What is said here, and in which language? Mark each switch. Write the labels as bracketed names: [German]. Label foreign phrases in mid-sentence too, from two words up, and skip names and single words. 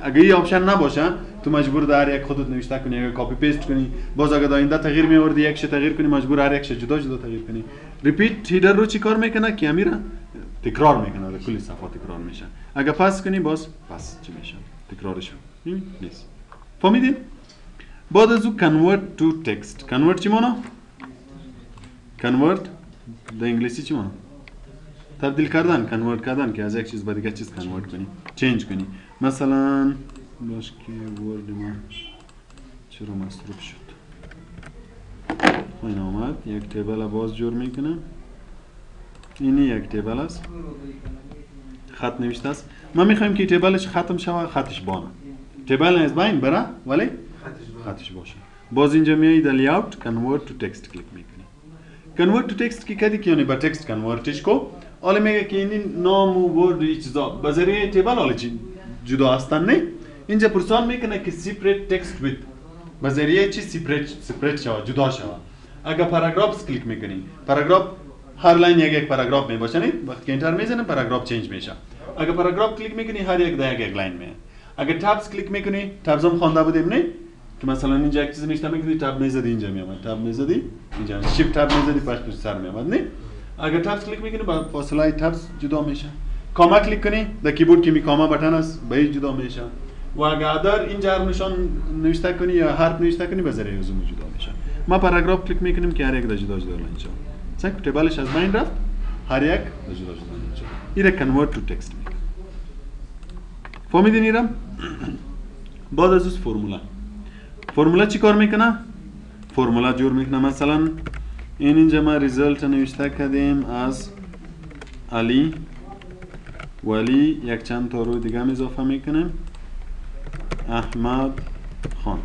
[Persian] اگه این آپشن نباشه تو مجبور در یک خودت نوشته کنی، اگه کپی پیست کنی باز اگه آینده تغییر میوردی یکش تغییر کنی، مجبور هر یکش جدا جدا تغییر کنی. [English] repeat header [Persian] رو چی کار میکنه که امیره تکرار میکنه، در کلی صفحات تکرار میشه. اگه پاس کنی باز پاس چی میشه؟ تکرارش نیست. فهمیدین؟ بعد از او [English] convert to text. [Persian] convert چی مانا؟ convert در انگلیسی چی مانا؟ تبدیل کردن، convert کردن که از یک چیز به دیگه چیز convert کنی، change کنی. مثلا باش که ورد ما چرا مصروف شد. این آمد یک تیبل باز جور میکنم. اینی یک تیبل است، خط نوشته است. ما میخوایم که تیبلش ختم شود، خطش بانه. تیبل از بین بره ولی خطش باشه. باز اینجا میای در لیاوت [English] convert to text [Persian] کلیک میکنی. [English] convert to text [Persian] کی کدی که یعنی با تکست کنورتش کو. حالا میگه که این نام و ورد و چیزا به ذریعه تیبل حالا جدا هستن. نه اینجا پرسان میکنه که [English] separate text with [Persian] به ذریعه چی separate شود، جدا شود. اگر پاراگراف کلیک میکنی، پاراگراف هر لاین یک پاراگراف میباشه. نه وقتی که انتر میزنه پاراگراف چنج میشه. اگر پاراگراف کلیک میکنی هر یک در یک لاین میاد. اگر تابز کلیک میکنی، تابز هم خوانده بودیم نه که مثلا اینجا یک چیز نوشته میکنی، تاب میزدی اینجا میامد، تاب میزدی اینجا، [English] shift tab [Persian] میزدی پشت سر میامد. نه اگر تابز کلیک میکنی با فاصله تابز جدا میشه. کاما کلیک کنی در کیبورد که می [English] comma button [Persian] است به جدا میشه. و اگر در اینجا حرف نشان نوشته کنی یا حرف نوشته کنی به ذریعه زوم جدا میشه. ما پاراگراف کلیک میکنیم که هر یک در جدا جدا لاین شد. چک تیبلش از بین رفت، هر یک در جدا جدا لاین شد. این [English] convert to text [Persian] میگه. فهمیدین ایرم؟ بعد از اون فرمولا چی کار میکنه؟ فرمولا جور میکنه. مثلا اینجا ما ریزالت نوشته کردیم از علی ولی یک چند تا رو دیگه اضافه میکنیم، احمد خان.